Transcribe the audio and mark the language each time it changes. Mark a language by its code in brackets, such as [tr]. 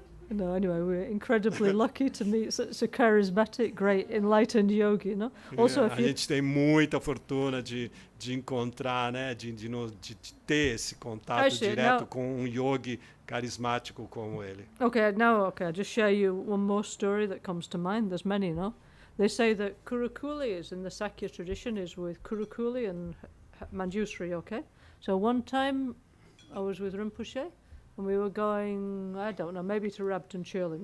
[en] No, anyway, we're incredibly lucky to meet such a charismatic, great, enlightened yogi, no? Also, [pt] a gente tem muita fortuna de encontrar, né, de ter esse contato direto com um yogi carismático como ele. [en] Okay, I'll just share you one more story that comes to mind. There's many, no? They say that Kurukulle is in the Sakya tradition is with Kurukulle and Manjusri, okay? So one time I was with Rinpoche and we were going, I don't know, maybe to Rabton Churling.